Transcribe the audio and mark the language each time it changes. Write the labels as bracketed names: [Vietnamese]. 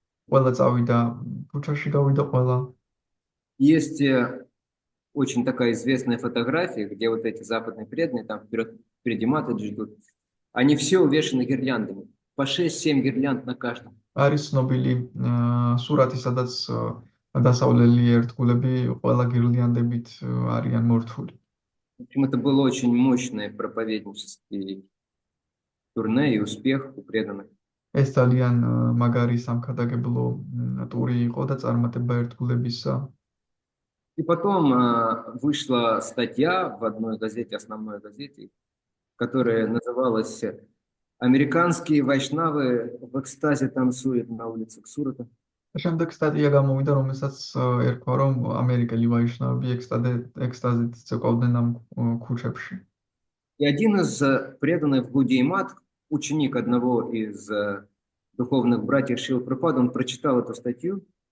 [Georgian] ყველა წავიდა ქუჩაში, გავიდა ყველა. [Russian] Есть очень такая известная фотография, где вот эти западные преданные, там впереди Матаджи ждут. Они все увешаны гирляндами. По 6-7 гирлянд на каждом. [Georgian] არის ცნობილი სურათი, სადაც დასავლელი ერთგულები ყველა გირლანდებით არიან მორთული. [Russian] В общем, это был очень мощный проповеднический турне и успех у преданных. [Georgian] ეს ძალიან მაგარი სამქადაგებლო ტური იყო და წარმატება ერთგულებისა. [Russian] И потом вышла статья в одной газете, основной газете, которая называлась «Американские вайшнавы в экстазе танцуют на улицах Сурата». [Georgian] შემდეგ სტატია გამოვიდა, რომელსაც ერქვა, რომ ამერიკელი ვაიშნავები ექსტაზით ცეკვავდნენ ამ ქუჩებში. [Russian] И один из преданных Гаудия-Мат, ученик одного из духовных братьев Шрилы Прабхупады, он прочитал эту статью.